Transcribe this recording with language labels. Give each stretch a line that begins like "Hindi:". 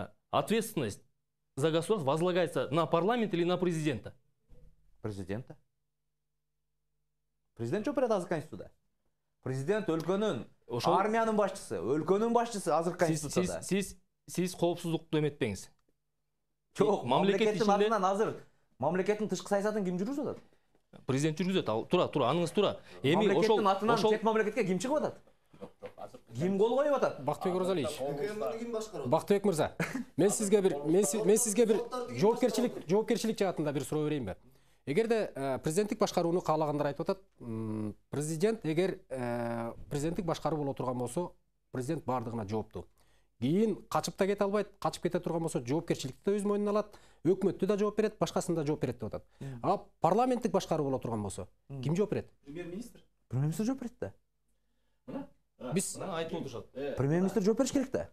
Russian: Ответственность за государство возлагается на парламент или на президента?
Kyrgyz: Президента. Президент жок берет азыр конституцияда. Президент өлкөнүн, армиянын башчысы, өлкөнүн башчысы азыр конституцияда. Сиз коопсуздукту эметпеңиз. Жок, мамлекеттин атынан азыр мамлекеттин тышкы саясатын ким жүргүзүп атат? Президент жүргүзөт. Тура, аныңыз тура. Эми мамлекеттин атынан чет мамлекетке ким чыгып атат? Ким кол коюп атат? Бактыбек Оразалиевич. Бактыбек мырза, мен сизге бир жоопкерчилик жаатында бир суроо берейинби? Эгерде президенттик башкарууну каалагандар айтып атат, президент эгер президенттик башкаруу боло турган болсо, президент баардыгына жооптуу. Кийин качып да кете албайт, качып кете турган болсо жоопкерчиликти да өз мойнуна алат, өкмөттү да жооп берет, башкасын да жооп берет деп атат. А парламенттик башкаруу боло турган болсо, ким жооп берет? Премьер-министр. Премьер-министр жооп берет да. Биз айтып отурушат. Премьер-министр жооп бериш керек да.